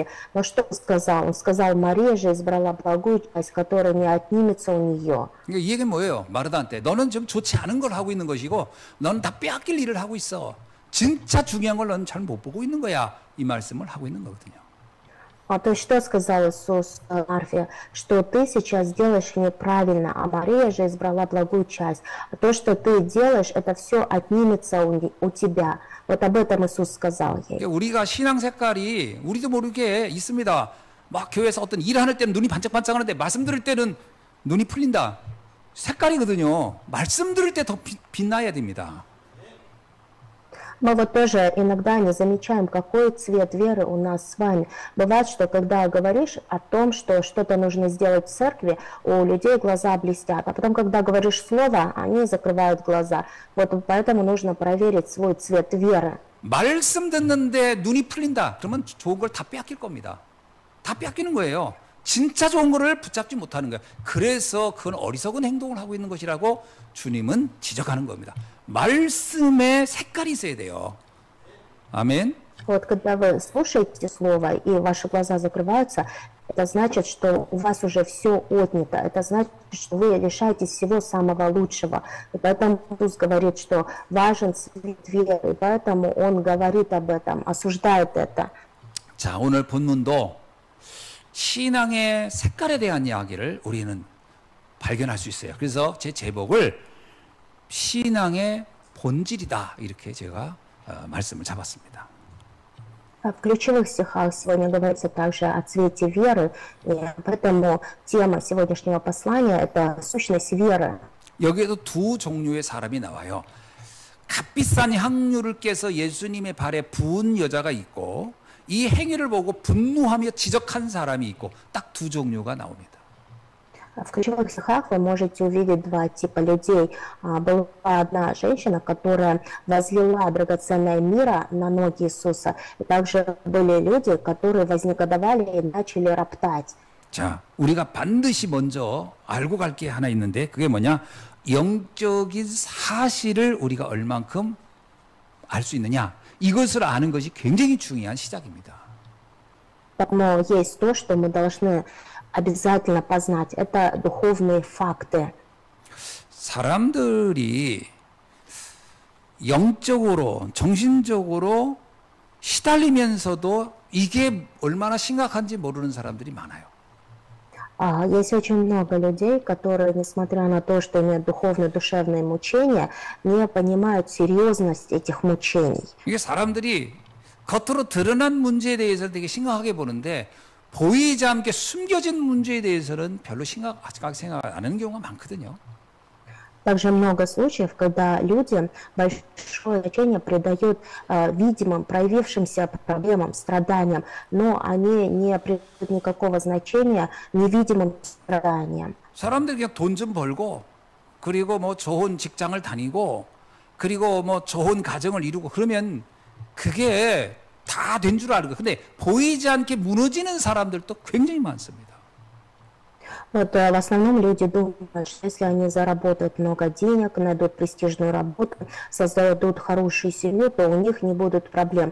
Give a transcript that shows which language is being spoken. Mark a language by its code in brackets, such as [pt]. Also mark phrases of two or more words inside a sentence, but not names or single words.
[ru] Но что Он сказал? Он сказал: Мария же избрала благую часть, которая не отнимется у нее. [ko] 그러니까 이 얘기는 뭐예요? 마르다한테 너는 좀 좋지 않은 걸 하고 있는 것이고 너는 다 빼앗길 일을 하고 있어. 진짜 중요한 걸 너는 잘 못 보고 있는 거야. 이 말씀을 하고 있는 거거든요. [ru] То есть что сказал Иисус Марфе? Что ты сейчас делаешь неправильно, а Мария же избрала благую часть. А то, что ты делаешь, это все отнимется у тебя. Вот об этом Иисус сказал ей. [ko] 우리가 신앙 색깔이 우리도 모르게 있습니다. 막 교회에서 어떤 일하는 때는 눈이 반짝반짝하는데 말씀 들을 때는 눈이 풀린다. 색깔이거든요. 말씀 들을 때 더 빛나야 됩니다. [ru] Мы вот тоже иногда не замечаем, какой цвет веры у нас с вами. Бывает, что когда говоришь о том, что что-то нужно сделать в церкви, у людей глаза блестят. А потом, когда говоришь слово, они закрывают глаза. Вот поэтому нужно проверить свой цвет веры. [ko] 말씀 듣는데 눈이 풀린다. 그러면 좋은 걸 다 빼앗길 겁니다. 다 빼앗기는 거예요. 진짜 좋은 거를 붙잡지 못하는 거예요. 그래서 그건 어리석은 행동을 하고 있는 것이라고 주님은 지적하는 겁니다. 말씀에 색깔이 있어야 돼요. 아멘. [ru] Вот когда вы слушаете слово и ваши глаза закрываются, это значит, что у вас уже все отнято. Это значит, что вы лишаетесь всего самого лучшего. И поэтому Иисус говорит, что важен цвет веры. И поэтому Он говорит об этом, осуждает это. [ko] 자, 오늘 본문도 신앙의 색깔에 대한 이야기를 우리는 발견할 수 있어요. 그래서 제 제목을 신앙의 본질이다 이렇게 제가 말씀을 잡았습니다. [ru] В ключевых стихах сегодня говорится также о цвете веры, и поэтому тема сегодняшнего послания – это сущность веры. [ko] 여기에도 두 종류의 사람이 나와요. 값비싼 향유를 깨서 예수님의 발에 부은 여자가 있고 이 행위를 보고 분노하며 지적한 사람이 있고 딱 두 종류가 나옵니다. [ru] В ключевых стихах вы можете увидеть два типа людей. Была одна женщина, которая возлила драгоценное мира на ноги Иисуса, и также были люди, которые вознегодовали и начали роптать. [ko] 자, 우리가 반드시 먼저 알고 갈 게 하나 있는데 그게 뭐냐? 영적인 사실을 우리가 얼만큼 알 수 있느냐? 이것을 아는 것이 굉장히 중요한 시작입니다. [ru] Но есть то, что мы должны обязательно познать. Это духовные факты. [ko] 사람들이 영적으로, 정신적으로 시달리면서도 이게 얼마나 심각한지 모르는 사람들이 많아요. [ru] Есть очень много людей, которые, несмотря на то, что имеют духовные, душевные мучения, не понимают серьезность этих мучений. [ko] 이게 사람들이 겉으로 드러난 문제에 대해서 되게 심각하게 보는데 보이지 않게 숨겨진 문제에 대해서는 별로 심각하게 생각 안 하는 경우가 많거든요. [ru] Также много случаев, когда люди большое значение придают видимым, проявившимся проблемам, страданиям, но они не придают никакого значения невидимым страданиям. [ko] 사람들이 그냥 돈 좀 벌고 그리고 뭐 좋은 직장을 다니고 그리고 뭐 좋은 가정을 이루고 그러면 그게 다 된 줄 알고 근데 보이지 않게 무너지는 사람들도 굉장히 많습니다. [ru] Вот, в основном люди думают, что если они заработают много денег, найдут престижную работу, создадут хорошую семью, то у них не будут проблем.